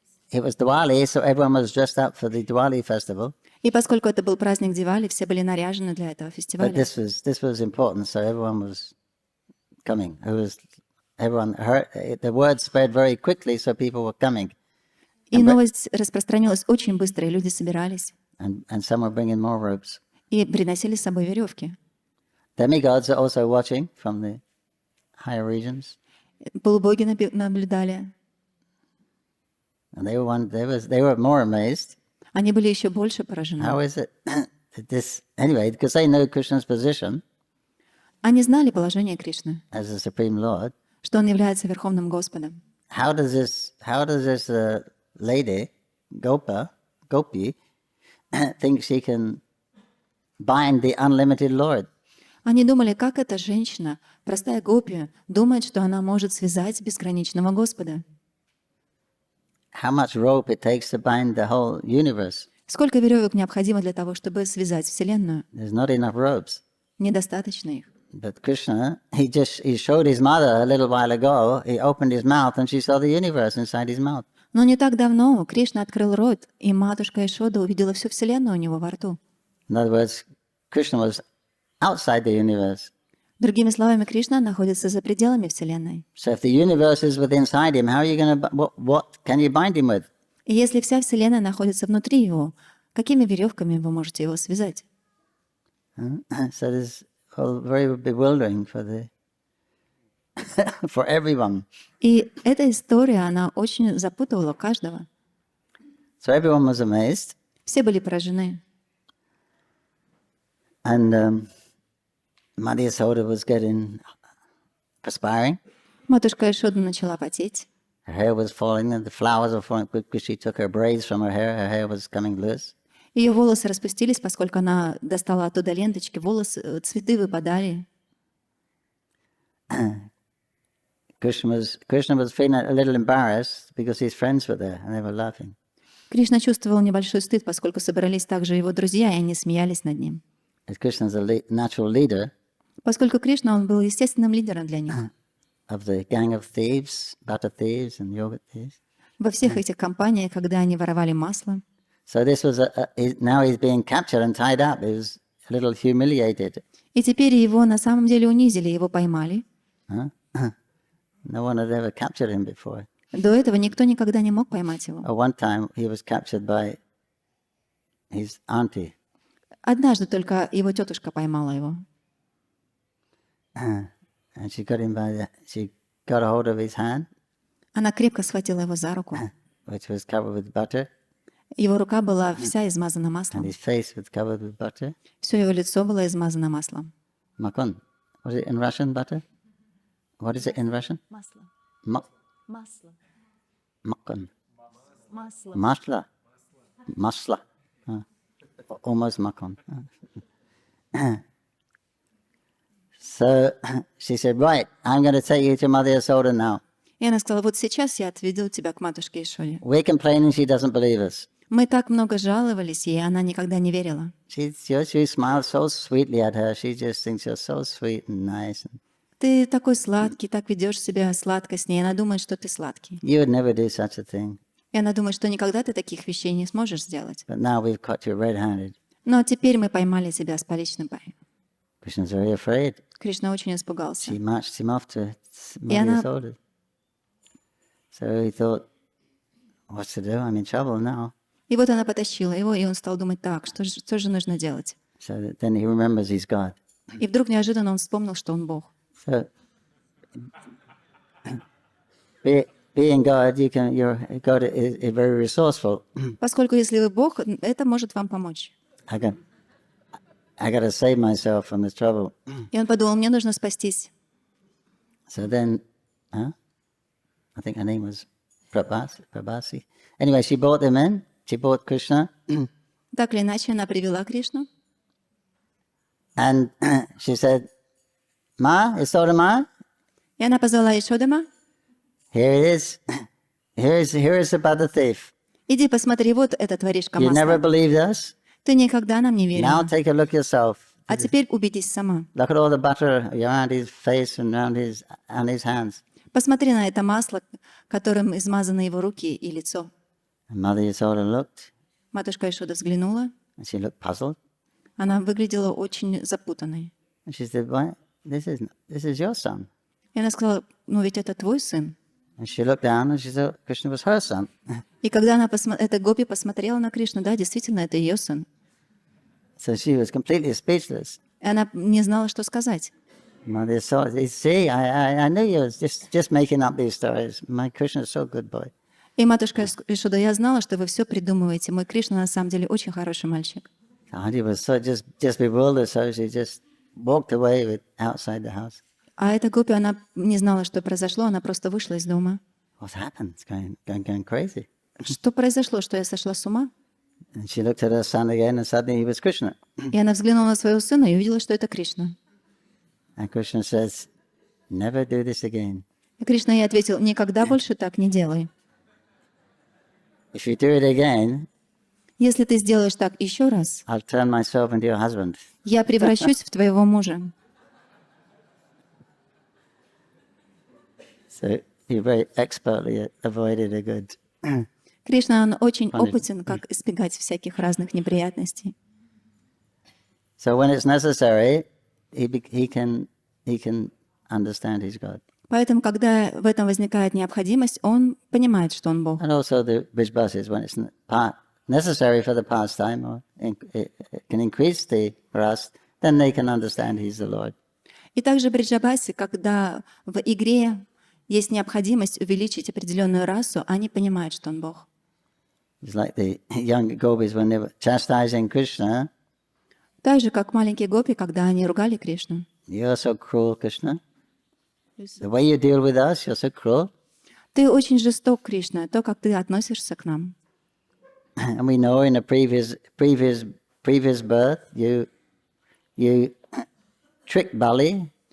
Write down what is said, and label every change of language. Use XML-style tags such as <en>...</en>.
<en>It was Diwali, so everyone was dressed up for the Diwali festival.</en> <ru>И поскольку это был праздник Дивали, все были наряжены для этого</ru> <en>But</en> <ru>фестиваля.</ru> <en>this was important, so everyone was coming. Everyone heard, the word spread very quickly, so people were coming.</en> <ru>И новость распространилась очень быстро, и люди собирались</ru> <en>And some were bringing more ropes.</en> <ru>и приносили с собой веревки.</ru> <en>Demigods are also watching from the higher regions.</en> <ru>Полубоги наблюдали.</ru> <en>And they were more amazed.</en> <ru>Они были еще больше поражены.</ru> <en>How is it that this, anyway, because they know Krishna's position</en> <ru>Они знали положение Кришны,</ru> <en>as the Supreme Lord.</en> <ru>что он является Верховным Господом.</ru> <en>How does this lady, Gopi, think she can bind the unlimited Lord?</en> <ru>Они думали, как эта женщина, простая гопи, думает, что она может связать безграничного Господа.</ru> <en>How much rope it takes to bind the whole universe?</en> <ru>Сколько веревок необходимо для того, чтобы связать Вселенную?</ru> <en>There's not enough ropes.</en> <ru>Недостаточно их.</ru> <en>But Krishna, he showed his mother a little while ago. He opened his mouth and she saw the universe inside his mouth.</en> <ru>Но не так давно Кришна открыл рот, и матушка Ишода увидела всю Вселенную у него во рту.</ru> <en>In other words, Krishna was outside the universe.</en> <ru>Другими словами, Кришна находится за пределами Вселенной.</ru> <en>So if the universe is within inside him, how are you going to, what can you bind him with?</en> <ru>И если вся Вселенная находится внутри его, какими веревками вы можете его связать?</ru> <en>So this is all very bewildering for for everyone.</en> <ru>И эта история, она очень запутывала каждого.</ru> <en>So everyone was amazed.</en> <ru>Все были поражены.</ru> <en>And Mother Yasoda was getting perspiring.</en> <ru>Матушка Ишода начала потеть.</ru> <en>Her hair was falling and the flowers were falling because she took her braids from her hair. Her hair was coming loose.</en> <ru>Ее волосы распустились, поскольку она достала оттуда ленточки, волосы, цветы выпадали.</ru> <en>Krishna was feeling a little embarrassed because his friends were there and they were laughing.</en> <ru>Кришна чувствовал небольшой стыд, поскольку собрались также его друзья, и они смеялись над ним.</ru> <en>As Krishna is a natural leader</en> <ru>Поскольку Кришна, он был естественным лидером для них.</ru> <en>of the gang of thieves, butter thieves and yogurt thieves.</en> <ru>Во всех этих компаниях, когда они воровали масло.</ru> <en>So this was now he's being captured and tied up. He was a little humiliated.</en> <ru>И теперь его на самом деле унизили, его поймали.</ru> <en>No one had ever captured him before.</en> <ru>До этого никто никогда не мог поймать его.</ru> <en>At one time he was captured by his auntie.</en> <ru>Однажды только его тетушка поймала его.</ru> <en>And she got a hold of his hand,</en> <ru>Она крепко схватила его за руку.</ru> <en>which was covered with butter,</en> <ru>Его рука была вся измазана</ru> <en>and</en> <ru>маслом.</ru> <en>his face was covered with butter.</en> <ru>Все его лицо было измазано маслом.</ru> <hi>Makon.</hi> <en>Was it in Russian, butter? What is it in Russian?</en> <ru>Масло.</ru> <en>Makon.</en> <ru>Masla. Masla.</ru> <en>Almost makon. So she said, right, I'm going to take you to Mother Yasoda now.</en> <ru>И она сказала, вот сейчас я отведу тебя к матушке Ишоде.</ru> <en>We're complaining she doesn't believe us.</en> <ru>Мы так много жаловались ей, она никогда не верила.</ru> <en>She smiles so sweetly at her. She just thinks you're so sweet and nice.</en> <ru>Ты такой сладкий, так ведешь себя сладко с ней. Она думает, что ты сладкий.</ru> <en>You would never do such a thing.</en> <ru>И она думает, что никогда ты таких вещей не сможешь сделать.</ru> <en>But now we've caught you red-handed.</en> <ru>Но теперь мы поймали тебя с поличным парнем.</ru> <en>Krishna's very afraid.</en> <ru>Кришна очень испугался.</ru> <en>She marched him off to</en> <ru>И она-</ru> <en>Mother Yasoda. So he thought, what to do? I'm in trouble now.</en> <ru>И вот она потащила его, и он стал думать, так, что же нужно делать?</ru> <en>So then he remembers he's God.</en> <ru>И вдруг неожиданно он вспомнил, что он Бог.</ru> <en>So being God, God is very resourceful.</en> <ru>Поскольку если вы Бог, это может вам помочь.</ru> <en>I got to save myself from this trouble.</en> <ru>И он подумал, мне нужно спастись.</ru> <en>So then, I think her name was Prabhasi. Anyway, she brought him in. She brought Krishna.</en> <ru>Так или иначе, она привела Кришну.</ru> <en>And she said, Ma, Yasodama,</en> <ru>И она позвала Ишодама.</ru> <en>here it is. Here is about the thief.</en> <ru>Иди посмотри, вот этот воришка</ru> <en>You never believed us.</en> <ru>Ты никогда нам не</ru> <en>Now</en> <ru>верила.</ru> <en>take a look yourself.</en> <ru>А теперь убедись сама.</ru> <en>Look at all the butter around his face and around his hands.</en> <ru>Посмотри на это масло, которым измазаны его руки и лицо.</ru> <en>And Mother Yasoda looked,</en> <ru>Матушка Ишода взглянула.</ru> <en>and she looked puzzled.</en> <ru>Она выглядела очень запутанной.</ru> <en>And she said, "Why? This is your son."</en> <ru>И она сказала, ну ведь это твой сын.</ru> <en>And she looked down, and she said, Krishna was her son.</en> <ru>И когда эта гопи посмотрела на Кришну, да, действительно, это ее сын.</ru> <en>So she was completely speechless.</en> <ru>И она не знала, что сказать.</ru> <en>Mother Yasoda, see, I knew you was just making up these stories. My Krishna is so good boy.</en> <ru>И матушка Ишода, я знала, что вы все придумываете. Мой Кришна на самом деле очень хороший мальчик.</ru> <en>Auntie was so just bewildered, so she just walked away outside the house.</en> <ru>А эта гопи, она не знала, что произошло, она просто вышла из дома.</ru> <en>What's happened? It's going crazy.</en> <ru>Что произошло, что я сошла с ума?</ru> <en>And she looked at her son again, and suddenly he was Krishna.</en> <ru>И она взглянула на своего сына и увидела, что это Кришна.</ru> <en>And Krishna says, never do this again.</en> <ru>И Кришна ей ответил, никогда больше так не делай.</ru> <en>If you do it again,</en> <ru>Если ты сделаешь так еще раз,</ru> <en>I'll turn myself into your husband.</en> <ru>я превращусь в твоего мужа.</ru> <en>So he very expertly avoided a good.</en> <ru>Кришна, он очень опытен, как избегать всяких разных неприятностей.</ru> <en>So when it's necessary, he can understand he's God.</en> <ru>Поэтому, когда в этом возникает необходимость, он понимает, что он Бог.</ru> <en>And also the Vrijbasis, when it's necessary for the pastime or it can increase the ras, then they can understand he's the Lord.</en> <ru>И также бриджабаси, когда в игре есть необходимость увеличить определенную расу, они понимают, что он Бог.</ru> <en>It's like the young gopis when they were chastising Krishna.</en> <ru>Так же, как маленькие гопи, когда они ругали Кришну.</ru> <en>You're so cruel, Krishna. The way you deal with us, you're so cruel.</en> <ru>Ты очень жесток, Кришна, то, как ты относишься к нам.</ru> <en>And we know in a previous birth, you tricked Bali.</en>